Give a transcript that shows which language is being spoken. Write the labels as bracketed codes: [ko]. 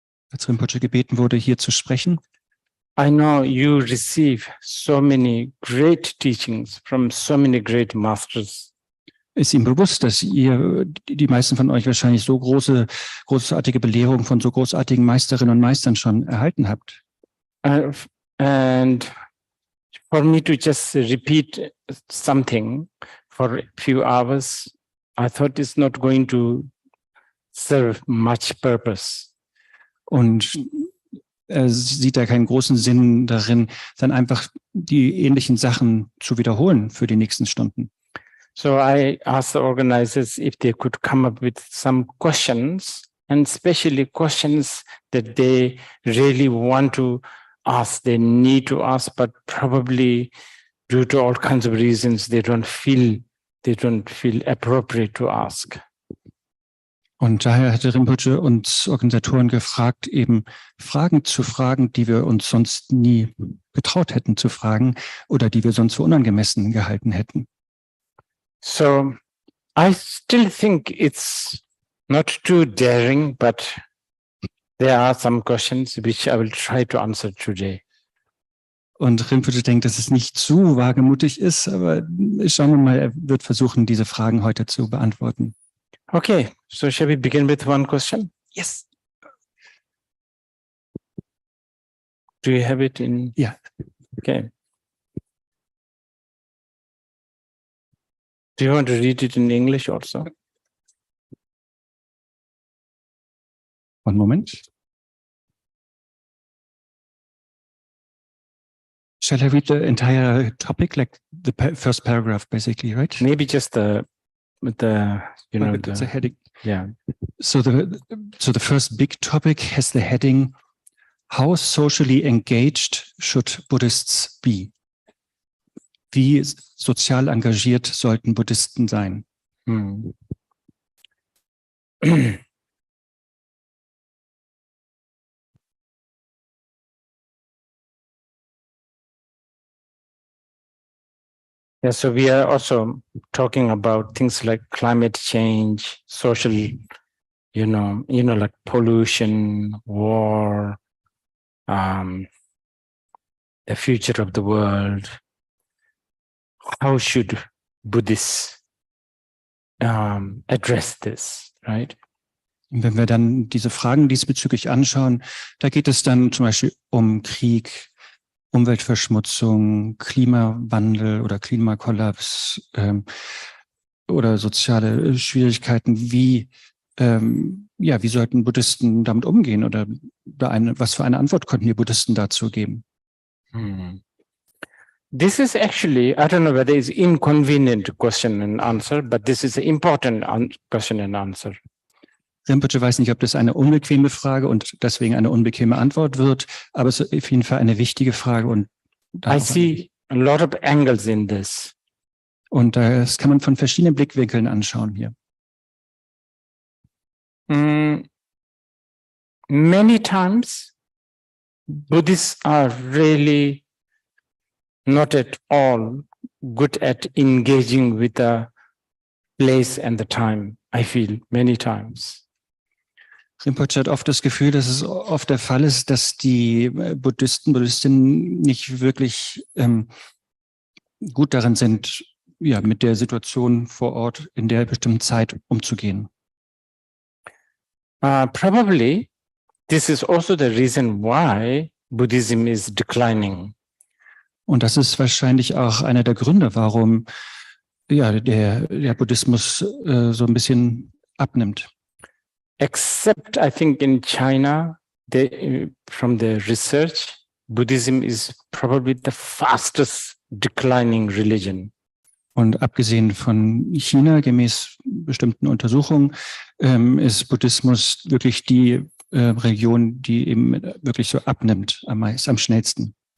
[de] als Rinpoche gebeten wurde, hier zu sprechen, [en] I know you receive so many great teachings from so many great masters. [de] Ist ihm bewusst, dass ihr, die meisten von euch wahrscheinlich so großartige Belehrungen von so großartigen Meisterinnen und Meistern schon erhalten habt. [en] And for me to just repeat something for a few hours, I thought it's not going to serve much purpose. [de] Und er sieht da keinen großen Sinn darin, dann einfach die ähnlichen Sachen zu wiederholen für die nächsten Stunden. [en] So I asked the organizers if they could come up with some questions, and especially questions that they really want to ask, they need to ask, but probably due to all kinds of reasons, they don't feel appropriate to ask. [de] Und daher hatte Rinpoche uns Organisatoren gefragt, eben Fragen zu fragen, die wir uns sonst nie getraut hätten zu fragen oder die wir sonst für unangemessen gehalten hätten. [en] So I still think it's not too daring, but there are some questions which I will try to answer today. [de] Und Rinpoche denkt, dass es nicht zu wagemutig ist, aber schauen wir mal, er wird versuchen, diese Fragen heute zu beantworten. [en] Okay, so shall we begin with one question? Yes. Do you have it in? Yeah. Okay. Do you want to read it in English also? One moment. Shall I read the entire topic, like the first paragraph, basically, right? Maybe just the heading. Yeah. So the first big topic has the heading, how socially engaged should Buddhists be? [de] Wie sozial engagiert sollten Buddhisten sein? [en] Yeah, so we are also talking about things like climate change, social, like pollution, war, the future of the world. How should Buddhists address this, right? [de] Und wenn wir dann diese Fragen diesbezüglich anschauen, da geht es dann zum Beispiel um Krieg, Umweltverschmutzung, Klimawandel oder Klimakollaps oder soziale Schwierigkeiten. Wie ja, wie sollten Buddhisten damit umgehen oder was für eine Antwort konnten die Buddhisten dazu geben? [en] This is actually, I don't know whether it's inconvenient question and answer, but this is an important question and answer. [de] Rinpoche weiß nicht, ob das eine unbequeme Frage und deswegen eine unbequeme Antwort wird, aber es ist auf jeden Fall eine wichtige Frage. Und [en] I see a lot of angles in this. [de] Und das kann man von verschiedenen Blickwinkeln anschauen hier. [en] Many times, Buddhists are really not at all good at engaging with the place and the time, I feel, many times. [de] Rinpoche hat oft das Gefühl, dass es oft der Fall ist, dass die Buddhistinnen nicht wirklich gut darin sind, ja, mit der Situation vor Ort in der bestimmten Zeit umzugehen. [en] Probably, this is also the reason why Buddhism is declining. [de] Und das ist wahrscheinlich auch einer der Gründe, warum ja, der Buddhismus so ein bisschen abnimmt. [en] Except, I think, in China, from the research, Buddhism is probably the fastest declining religion. [de] Und abgesehen von China, gemäß bestimmten Untersuchungen, ist Buddhismus wirklich die Religion, die eben wirklich so abnimmt, am schnellsten.